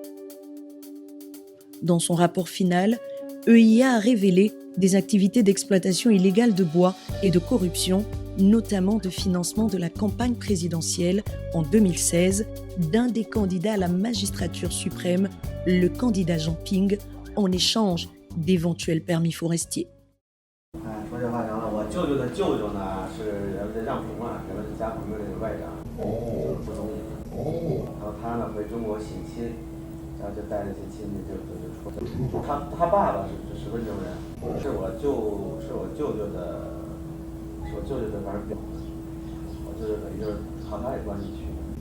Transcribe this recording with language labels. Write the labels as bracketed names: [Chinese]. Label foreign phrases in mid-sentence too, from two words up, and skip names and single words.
[French] Dans son rapport final, EIA a révélé des activités d'exploitation illégale de bois et de corruption, notamment de financement de la campagne présidentielle en 2016 d'un des candidats à la magistrature suprême, le candidat Jean Ping, en échange d'éventuels permis forestiers. [Chinese] 说这话讲了，我舅舅的舅舅呢是咱们的让平啊，咱们家朋友的外长，副总理。然后他呢回中国省亲，然后就带着这亲戚就出。他爸爸是温州人，是我舅舅的，反正表，我舅舅等于就是靠他这关系去的。